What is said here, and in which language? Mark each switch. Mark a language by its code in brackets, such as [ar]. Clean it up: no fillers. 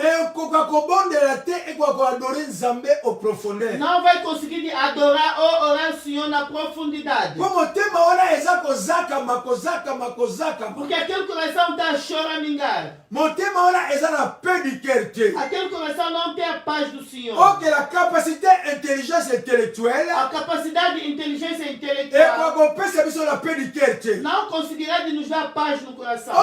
[ln] ekoka kobondela te, ekoka koadore Nzambe [fr] au profondeur. [pt] não vai conseguir adorar ou orar o Senhor na profundidade. [ln] Po motema wana eza kozakama kozakama kozakama. [pt] Porque aquele coração está a choramingar. [ln] Motema wana eza na [fr] paix du cœur [ln] te. [pt] Aquele coração não tem a paz do Senhor. [fr] Ok, la capacité intelligence intellectuelle [pt] A capacidade de inteligência [ln] ekoka [pt] intelectual [ln] kopesa biso na [fr] paix du cœur [ln] te. [pt] não conseguirá de nos dar paz no coração.